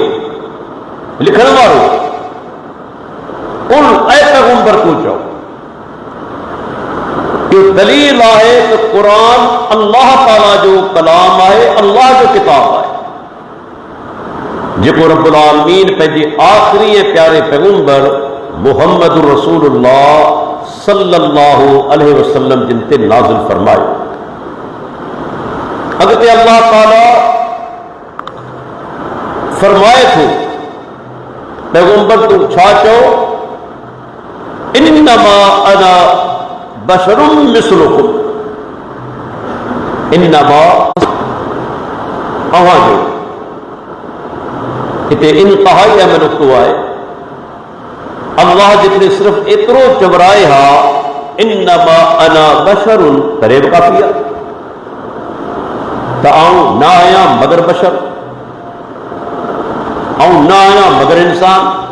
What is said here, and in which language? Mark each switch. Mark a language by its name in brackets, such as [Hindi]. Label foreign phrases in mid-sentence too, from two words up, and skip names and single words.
[Sindhi] लिखण वारो कुल ऐं पैगंबर तूं चओ। इहो दलील आहे त क़ुरान अल्लाह ताला जो कलाम आहे, अल्लाह जो किताब आहे, जेको [Arabic] رب العالمين [Sindhi] पंहिंजे आख़िरी ऐं प्यारे पैगंबर मुहम्मद रसूलुल्लाह [Arabic] صلى الله عليه وسلم [Sindhi] जिन ते नाज़िल फरमायो। अॻिते अल्लाह ताला फरमाए थो, पैगंबर तूं छा चओ? [Arabic] إنما أنا بشر مثلكم، إنما [Sindhi] अव्हां जो। हिते इंतहाई अहम नुक़्तो आहे। अल्लाह जिते सिर्फ़ एतिरो चवराए हा, [Arabic] إنما أنا بشر, [Sindhi] करे बि काफ़ी आहे त आऊं न आहियां मगर बशर, आऊं न आहियां मगर इंसान।